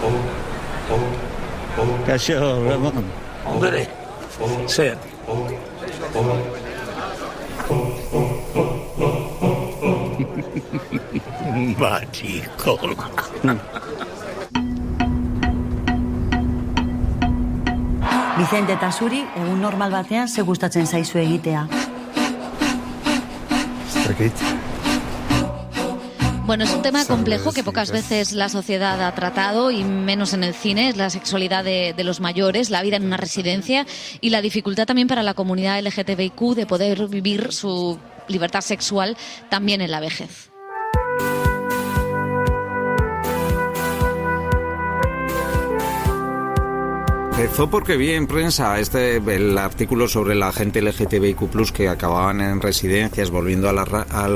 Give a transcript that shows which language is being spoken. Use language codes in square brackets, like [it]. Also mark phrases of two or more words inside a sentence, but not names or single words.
[es] Cachorro, Ramón. Hombre, sed. Maricón. [eu] Vicente eta zuri, egun normal batean, ze gustatzen zaizu egitea? [es] Bueno, es un tema complejo que pocas veces la sociedad ha tratado, y menos en el cine. Es la sexualidad de los mayores, la vida en una residencia y la dificultad también para la comunidad LGTBIQ de poder vivir su libertad sexual también en la vejez. Empezó porque vi en prensa el artículo sobre la gente LGTBIQ+, que acababan en residencias volviendo al